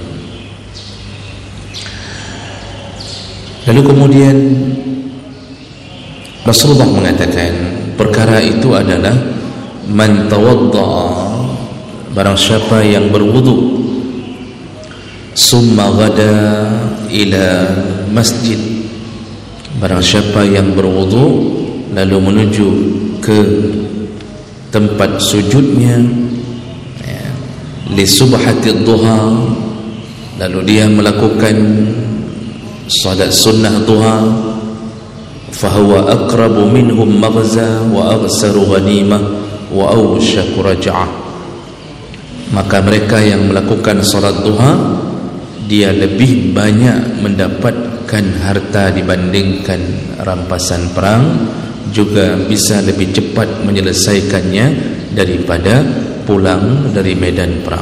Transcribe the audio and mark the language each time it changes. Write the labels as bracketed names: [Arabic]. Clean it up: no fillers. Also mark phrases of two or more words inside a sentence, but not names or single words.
[Indonesian] Lalu kemudian Rasulullah mengatakan, perkara itu adalah [Arabic] من توضأ, [Indonesian] barang siapa yang berwudu, [Arabic] ثم غدا إلى مسجد, [Indonesian] barang siapa yang berwudu lalu menuju ke tempat sujudnya, [Arabic] لسبحة الضحى, [Indonesian] lalu dia melakukan salat sunnah duha, [Arabic] فهو أقرب منهم مغزى وأغزر غنيمة وأوشك رجعة. [Indonesian] Maka mereka yang melakukan salat duha, dia lebih banyak mendapatkan harta dibandingkan rampasan perang, juga bisa lebih cepat menyelesaikannya daripada pulang dari medan perang.